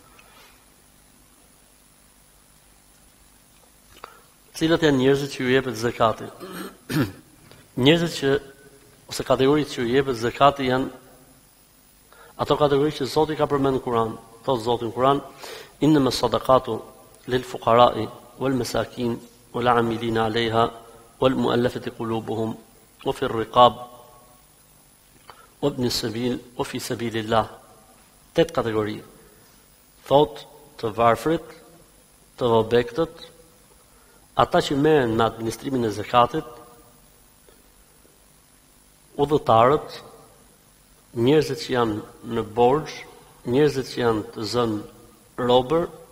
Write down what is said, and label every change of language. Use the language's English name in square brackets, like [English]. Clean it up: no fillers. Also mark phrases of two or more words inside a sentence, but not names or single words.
[Albanian] Cilat janë njerëzit që ju jepet zakati? Njerëzit që, ose kategoritë që ju jepet zakati janë ato kategori që Zoti ka përmendur në Kur'an. Thot Zoti në Kur'an: [Arabic] "إنما الصدقات للفقراء والمساكين والعاملين عليها والمؤلفة قلوبهم وفي الرقاب وابن السبيل وفي سبيل الله." [Albanian] 8 kategori. Thot të varfrit, të objektët, ata që merren me administrimin e zakatit, udhëtarët, njerëzit që janë në borxh, njerëzit që janë të zënë robër,